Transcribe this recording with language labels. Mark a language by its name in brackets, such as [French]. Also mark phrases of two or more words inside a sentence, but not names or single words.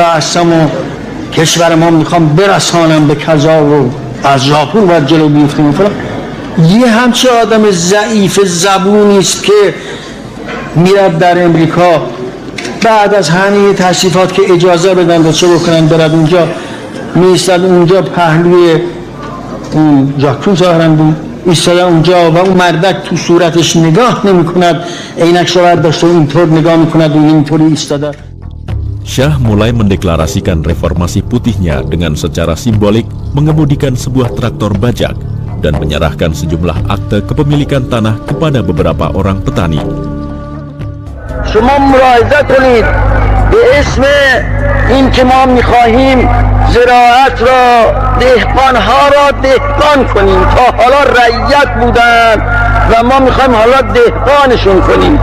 [Persian] هستم و کشور ما میخوام برسانم به کذا و از ژاپن باید جلو بیفتیم فلان، یه همچه آدم ضعیف زبونی است که میرد در امریکا بعد از همه تشریفات که اجازه بدن و چه بکنن برد اونجا، میستد اونجا پهلوی اون جاکو ظاهرن بود ایستاده اونجا و اون مردک تو صورتش نگاه نمی کند، عینک رو برداشته و اینطور نگاه میکند و اینطوری ایستاده. [Indonesian] Syah mulai mendeklarasikan reformasi putihnya dengan secara simbolik mengemudikan sebuah traktor bajak dan menyerahkan sejumlah akte kepemilikan tanah kepada beberapa orang petani. [Persian] شما ملاحظه کنید به اسم این که ما میخواهیم زراعت را، دهقانها را دهقان کنیم، تا حالا رعیت بودن و ما میخوایم حالا دهقانشون کنیم.